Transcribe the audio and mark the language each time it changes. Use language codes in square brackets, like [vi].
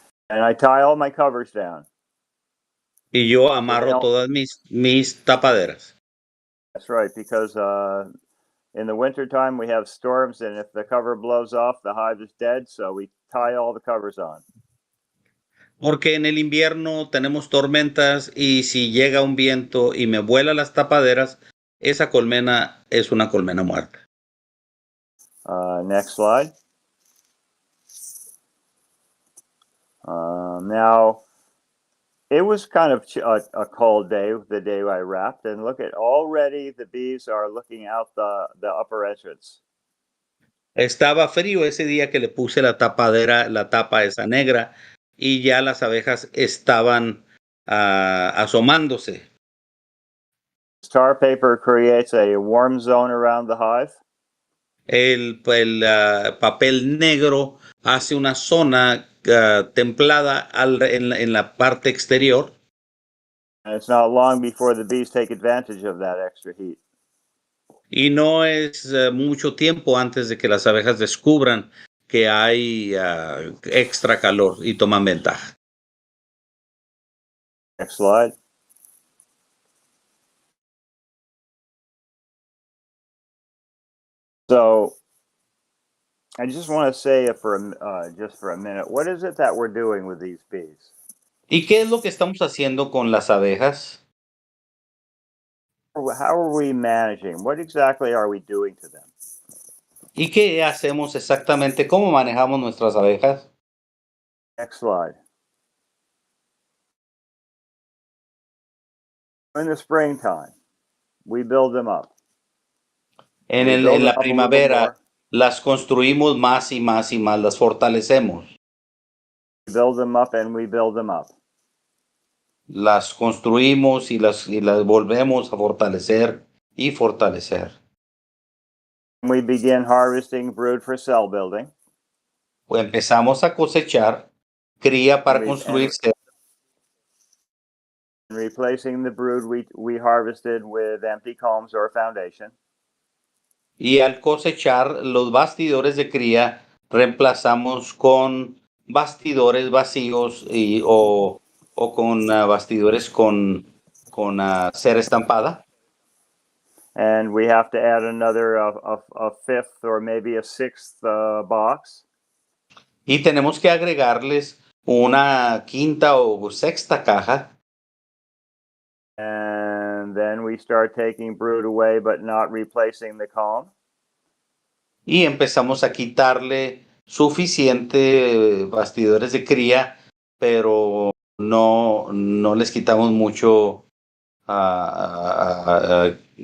[en] And I tie all my covers down. [es] Y yo amarro todas mis tapaderas. [en] That's right, because in the wintertime we have storms, and if the cover blows off, the hive is dead, so we tie all the covers on. [es] Porque en el invierno tenemos tormentas y si llega un viento y me vuela las tapaderas, esa colmena es una colmena muerta. [en] Next slide. Now, it was kind of a cold day, the day I wrapped, and look at already the bees are looking out the upper entrance. [es] Estaba frío ese día que le puse la tapa esa negra, y ya las abejas estaban asomándose. [en] Tar paper creates a warm zone around the hive. [es] El papel negro hace una zona templada en la parte exterior. [en] And it's not long before the bees take advantage of that extra heat. [es] Y no es mucho tiempo antes de que las abejas descubran que hay extra calor y toman ventaja. [en] Next slide. So I just want to say just for a minute, what is it that we're doing with these bees? [es] ¿Y qué es lo que estamos haciendo con las abejas? [en] How are we managing? What exactly are we doing to them? [es] ¿Y qué hacemos exactamente? ¿Cómo manejamos nuestras abejas? [en] Next slide. In the springtime, we build them up. [es] En la primavera las construimos más y más y más, las fortalecemos. [en] We build them up and we build them up. [es] las construimos y las volvemos a fortalecer y fortalecer. [en] We begin harvesting brood for cell building. [es] O empezamos a cosechar cría para construir celdas. [en] Replacing the brood we harvested with empty combs or foundation. [es] Y al cosechar los bastidores de cría, reemplazamos con bastidores vacíos o con bastidores con cera estampada. [en] And we have to add another a fifth or maybe a sixth box. [es] Y tenemos que agregarles una quinta o sexta caja. [en] And then we start taking brood away, but not replacing the comb. [es] Y empezamos a quitarle suficiente bastidores de cría, pero no les quitamos mucho panal.